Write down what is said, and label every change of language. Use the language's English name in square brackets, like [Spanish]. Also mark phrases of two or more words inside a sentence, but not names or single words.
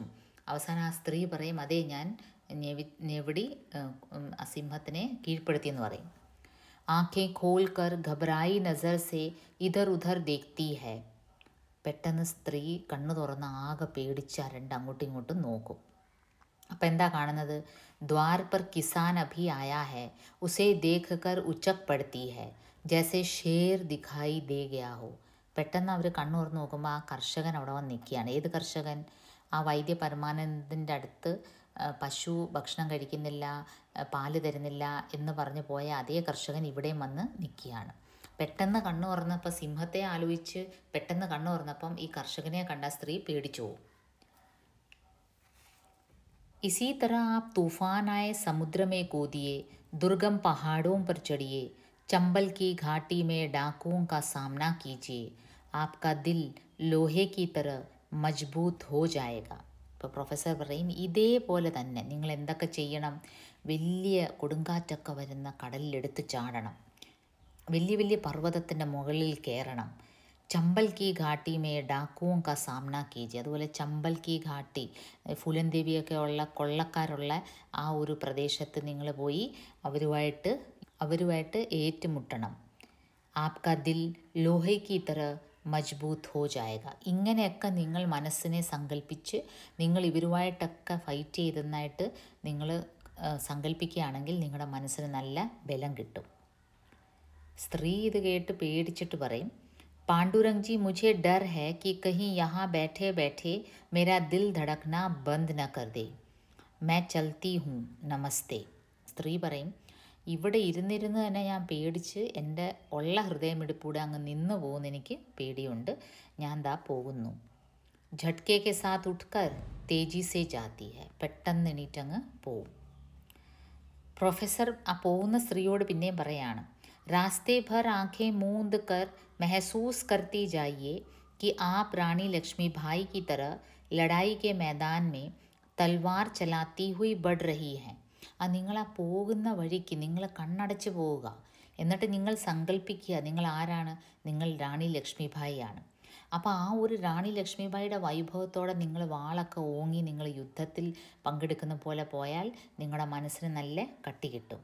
[Malayalam] അവസാനം ആ സ്ത്രീ പറയും അതെ ഞാൻ ഞെവിടി ആ സിംഹത്തിനെ കീഴ്പ്പെടുത്തിയെന്ന് പറയും. [Hindi] आँखें खोल कर घबराई नज़र से इधर उधर देखती है. [Malayalam] പെട്ടെന്ന് സ്ത്രീ കണ്ണു തുറന്ന് ആകെ പേടിച്ച് അരണ്ട് അങ്ങോട്ടും ഇങ്ങോട്ടും നോക്കും. അപ്പം എന്താ കാണുന്നത്? [Hindi] ദ്വാർ पर किसान अभी आया है उसे देखकर उचक पड़ती है जैसे शेर दिखाई दे गया हो. [Malayalam] പെട്ടെന്ന് അവർ കണ്ണു തുറന്ന് നോക്കുമ്പോൾ ആ കർഷകൻ അവിടെ വന്ന് നിൽക്കുകയാണ്. ഏത് കർഷകൻ? ആ വൈദ്യ പരമാനന്ദൻ്റെ അടുത്ത് പശു ഭക്ഷണം കഴിക്കുന്നില്ല, പാല് തരുന്നില്ല എന്ന് പറഞ്ഞു പോയ അതേ കർഷകൻ ഇവിടെയും വന്ന് നിൽക്കുകയാണ്. പെട്ടെന്ന് കണ്ണു തുറന്നപ്പോൾ സിംഹത്തെ ആലോചിച്ച് പെട്ടെന്ന് കണ്ണു തുറന്നപ്പം ഈ കർഷകനെ കണ്ട സ്ത്രീ പേടിച്ചു പോകും. [Hindi] इसी तरह आप तूफान आए समुद्र में कूदिए, दुर्गम पहाड़ों पर चढ़िए, चंबल की घाटी में डाकुओं का सामना कीजिए, आपका दिल लोहे की तरह मजबूत हो जाएगा. [Malayalam] ഇപ്പോൾ പ്രൊഫസർ പറയും ഇതേപോലെ തന്നെ നിങ്ങൾ എന്തൊക്കെ ചെയ്യണം? വലിയ കൊടുങ്കാറ്റൊക്കെ വരുന്ന കടലിലെടുത്ത് ചാടണം, വലിയ വലിയ പർവ്വതത്തിൻ്റെ മുകളിൽ കയറണം. [Hindi] चंबल की घाटी में डाकुओं का सामना कीजिए. [Malayalam] അതുപോലെ [Hindi] चंबल की घाटी, [Malayalam] ഫുലൻ ദേവിയൊക്കെ ഉള്ള കൊള്ളക്കാരുള്ള ആ ഒരു പ്രദേശത്ത് നിങ്ങൾ പോയി അവരുമായിട്ട് ഏറ്റുമുട്ടണം. [Hindi] आपका दिल लोहे की तरह मज़बूत हो जाएगा. [Malayalam] ഇങ്ങനെയൊക്കെ നിങ്ങൾ മനസ്സിനെ സങ്കല്പിച്ച് നിങ്ങൾ ഇവരുമായിട്ടൊക്കെ ഫൈറ്റ് ചെയ്തെന്നായിട്ട് നിങ്ങൾ സങ്കല്പിക്കുകയാണെങ്കിൽ നിങ്ങളുടെ മനസ്സിന് നല്ല ബലം കിട്ടും. സ്ത്രീ ഇത് കേട്ട് പേടിച്ചിട്ട് പറയും [Hindi] पांडुरंग जी मुझे डर है कि कहीं यहाँ बैठे बैठे मेरा दिल धड़कना बंद न कर दे. मैं चलती हूँ नमस्ते. [Malayalam] സ്ത്രീ പറയും ഇവിടെ ഇരുന്നിരുന്ന് തന്നെ ഞാൻ പേടിച്ച് എൻ്റെ ഉള്ള ഹൃദയമിടിപ്പൂടെ അങ്ങ് നിന്ന് പോകുന്ന എനിക്ക് പേടിയുണ്ട്, ഞാൻ ദാ പോകുന്നു. [Hindi] झटके के साथ उठकर तेजी से जाती है. [Malayalam] പെട്ടെന്ന് എണീറ്റങ്ങ് പോവും. പ്രൊഫസർ ആ പോകുന്ന സ്ത്രീയോട് പിന്നെയും പറയാണ് [Hindi] रास्ते भर आंखें मूंद कर महसूस करती जाइए कि आप रानी लक्ष्मीबाई की तरह लड़ाई के मैदान में तलवार चलाती हुई बढ़ रही हैं. [Malayalam] നിങ്ങൾ ആ പോകുന്ന വഴിക്ക് നിങ്ങൾ കണ്ണടച്ച് പോവുക. എന്നിട്ട് നിങ്ങൾ സങ്കല്പിക്കുക നിങ്ങൾ ആരാണ്? നിങ്ങൾ റാണി ലക്ഷ്മിബായിയാണ്. അപ്പോൾ ആ ഒരു റാണി ലക്ഷ്മിബായിയുടെ വൈഭവത്തോടെ നിങ്ങൾ വാളൊക്കെ ഓങ്ങി നിങ്ങൾ യുദ്ധത്തിൽ പങ്കെടുക്കുന്ന പോലെ പോയാൽ നിങ്ങളുടെ മനസ്സിന് നല്ല കട്ടി കിട്ടും.